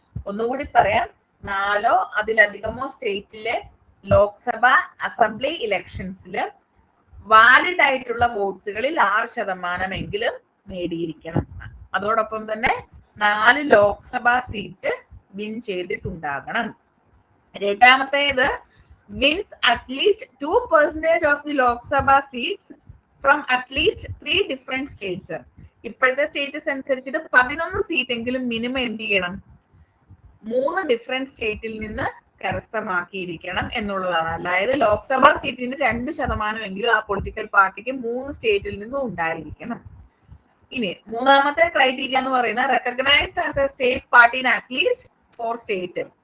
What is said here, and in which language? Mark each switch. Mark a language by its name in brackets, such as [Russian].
[Malayalam] ഒന്നുകൂടി പറയാം, 4 അതിലധികമോ സ്റ്റേറ്റിലെ ലോക്സഭ അസംബ്ലി ഇലക്ഷൻസിൽ വാലിഡ് ആയിട്ടുള്ള വോട്ട്സുകളിൽ 6% നേടിയിരിക്കണം. അതോടൊപ്പം തന്നെ 4 ലോക്സഭാ സീറ്റ് വിൻ ചെയ്തിട്ടുണ്ടാകണം. രണ്ടാമത്തേത്, [English] wins at least 2% of the Lok Sabha seats from at least 3 different states. [Malayalam] ഇപ്പോഴത്തെ സ്റ്റേറ്റസ് അനുസരിച്ചിട്ട് 11 സീറ്റ് എങ്കിലും മിനിമം എന്ത് ചെയ്യണം? 3 ഡിഫറെന്റ് സ്റ്റേറ്റിൽ നിന്ന് കരസ്ഥമാക്കിയിരിക്കണം എന്നുള്ളതാണ്. അതായത് ലോക്സഭാ സീറ്റിന് 2% എങ്കിലും ആ പൊളിറ്റിക്കൽ പാർട്ടിക്ക് 3 സ്റ്റേറ്റിൽ നിന്നും ഉണ്ടായിരിക്കണം. ഇനി മൂന്നാമത്തെ ക്രൈറ്റീരിയ എന്ന് പറയുന്നത് [English] Recognised as a state party in at least 4 state.